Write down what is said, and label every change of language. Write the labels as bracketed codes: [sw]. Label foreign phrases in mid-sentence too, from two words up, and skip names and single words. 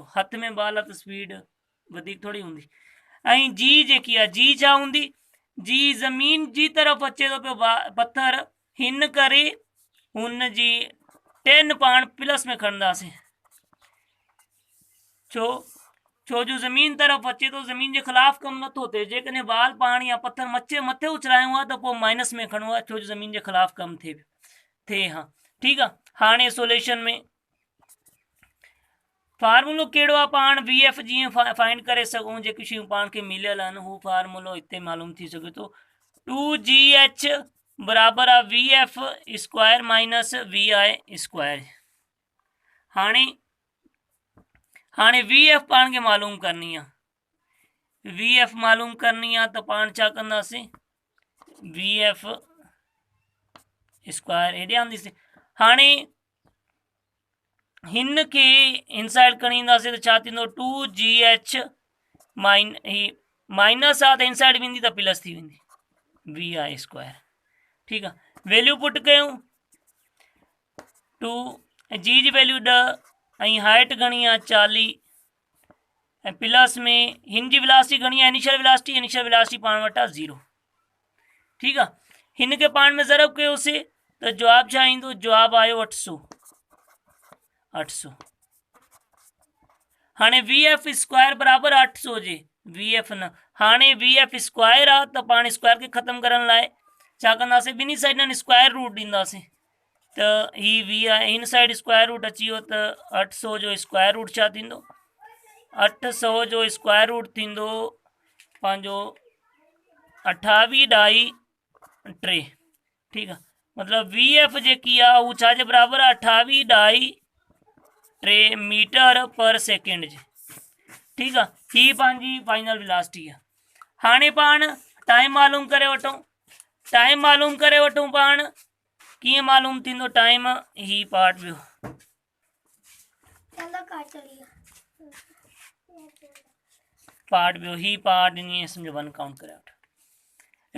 [sd] हथ में बाल आहे त स्पीड वधीक थोरी हूंदी। ऐं G जेकी आहे, G छा हूंदी, G ज़मीन जी तरफ़ अचे थो पियो पत्थर, हिन करे हुन जी 10 पाण प्लस में खणंदासीं। छो जो ज़मीन तरफ़ अचे तो, ज़मीन के खिलाफ कम नथो थिए। जेकॾहिं बाल पाण या पत्थर मथे उछलायूं आहे त पोइ माइनस में खणो आहे, छो जो ज़मीन के खिलाफ कम थिए। हाँ ठीक आहे। हाणे सोल्यूशन में फार्मूलो कहिड़ो आहे, पाण VF जीअं फाइंड करे सघूं, जेकी शयूं पाण खे मिलियल आहिनि हू फार्मूलो हिते मालूम थी सघे थो। 2GH बराबर आहे [en] VF square minus VI square. [sd] हाणे VF पाण खे मालूम करनी आहे। VF मालूम करनी आहे त पाण छा कंदासीं, [en] VF square [sd] हेॾे आंदीसीं। हाणे हिन खे इनसाइड खणी ईंदासीं त छा थींदो, 2GH माइनस आहे त इनसाइड वेंदी त प्लस थी वेंदी, [en] VI square. [sd] ठीकु आहे, वैल्यू पुट कयूं। 2 G जी वैल्यू 10 ऐं हाइट घणी आहे 40 ऐं प्लस में हिन जी वेलोसिटी घणी आहे, [en] initial velocity [sd] पाण वटि आहे 0। ठीकु आहे, हिन खे पाण में ज़रब कयोसीं त जवाब छा ईंदो, जवाब आयो 800। हाणे [en] VF square [sd] बराबर 800 जे VF न, हाणे [en] VF square [sd] आहे त पाण स्क्वायर खे ख़त्म करण लाइ छा कंदासीं, ॿिन्ही साइडनि [en] square root [sd] ॾींदासीं त ही VI हिन साइड [en] square root [sd] अची वियो त 800 जो [en] square root [sd] छा थींदो, 800 जो [en] square root [sd] थींदो पंहिंजो 28 डाई 3। ठीकु आहे, मतलब VF जेकी आहे उहा छाजे बराबरि आहे, 28 डाई 3 [en] meter per second [sd] जे। ठीकु आहे, ही पंहिंजी [en] final velocity [sd] आहे। हाणे पाण टाइम मालूम करे वठूं। पाण कीअं मालूम थींदो टाइम, ही पार्ट ॿियो ही पार्ट ईअं सम्झो 1 काउंट करे वठो।